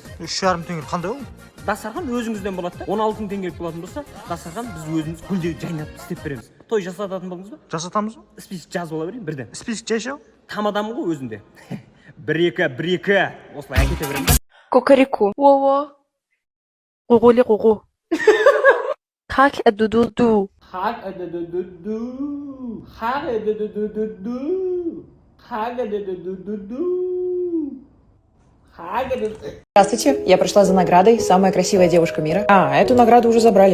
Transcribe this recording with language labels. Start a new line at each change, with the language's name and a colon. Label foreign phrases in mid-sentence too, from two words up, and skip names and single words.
Kazakh: 3,5 теңге қандай ол? Дастархан өзіңізден болады да. 16 теңге болатын болса, дастархан біз өзіміз гүлдей жайнап істеп береміз. Той жасататын болдыңыз ба? Жасатамыз ба? Список жазып ала берейін бірден. Список жайшау? Там адам ғой өзінде. 1-2 осылай әкете береміз. Кукареку. Во-во. Гугули гугу. Хак эдудуду. Хак эдудуду. Хак эдудуду. Хак эдудуду. Хак эдудуду.
Russian: Здравствуйте, я пришла за наградой «Самая красивая девушка мира». А, эту награду уже забрали.